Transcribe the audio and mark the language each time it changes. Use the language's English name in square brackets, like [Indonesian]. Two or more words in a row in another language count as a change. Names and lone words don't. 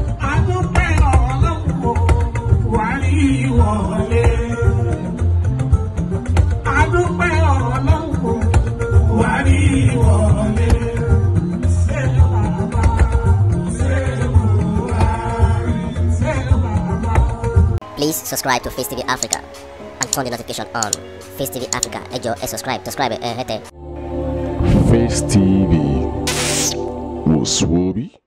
[Yoruba] A dúpẹ́ Ọlọ́run o, Buhari wọlé. A dúpẹ́ Ọlọ́run o, Buhari wọlé. Ṣé bàbá, ṣé Buhari? Ṣé bàbá? [English] Please subscribe to Face T V Africa and turn the notification on. Face T V Africa, [Yoruba] ẹ jọ̀ọ́, ẹ [English] subscribe, subscribe, [Yoruba] ẹ hẹ́tẹ̀. Face T V, wò sùn orí.